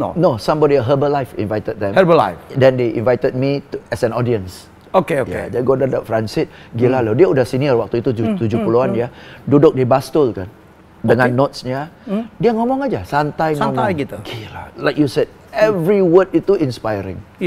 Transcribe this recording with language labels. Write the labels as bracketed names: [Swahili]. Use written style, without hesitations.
[English] No, somebody at Herbalife invited them. Herbalife. Then they invited me as an audience. [Indonesian] Dia gue duduk front seat. Gila loh, dia udah senior waktu itu 70-an ya. Duduk di bastul kan. Dengan notes-nya. Dia ngomong aja, santai ngomong. gitu. [English] Gila, like you said, every word [Indonesian] itu [English] inspiring.